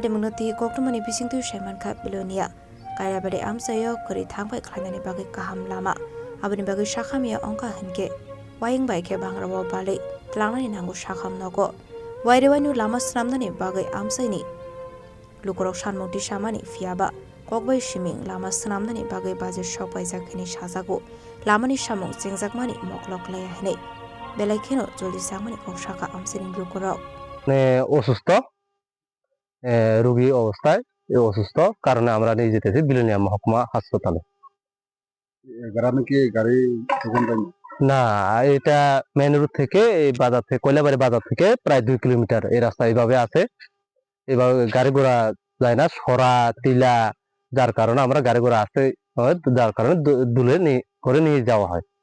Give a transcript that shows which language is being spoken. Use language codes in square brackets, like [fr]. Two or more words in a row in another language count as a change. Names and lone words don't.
[trp] munoti koktumani bisingtu sheman kha bilonia kaya bade amsayo kuri thangbai khlainani bagi kaham lama abani bagi shakhamia ongka henke wayang bai ke bangrawo bale tlangnani nango shakham nogo wairewanu lama sramnani bagai amsaini lukorok shanmoti shamani fiaba kokbai shiming lama sramnani bagai baje shokbai jakhini sajago lamani samung chengjakmani moklok laya hne belaikeno joli samani kokshaka amsaini lukorok [bn] অসুস্থ রোগী অবস্থায় অসুস্থ কারণে আমরা নিয়ে যেতেছি বিলোনিয়া মহকুমা হাসপাতালে গ্রামে কি গাড়ি না এটা মেন রোড থেকে এই বাজার থেকে কয়লাবাড়ি বাজার থেকে প্রায় 2 কিলোমিটার এই রাস্তা এইভাবে আছে এভাবে গাড়ি ঘোড়া যায় না সরা টিলা যার কারণে আমরা গাড়ি ঘোড়া আসতে যার কারণে দুলে করে নিয়ে যাওয়া হয়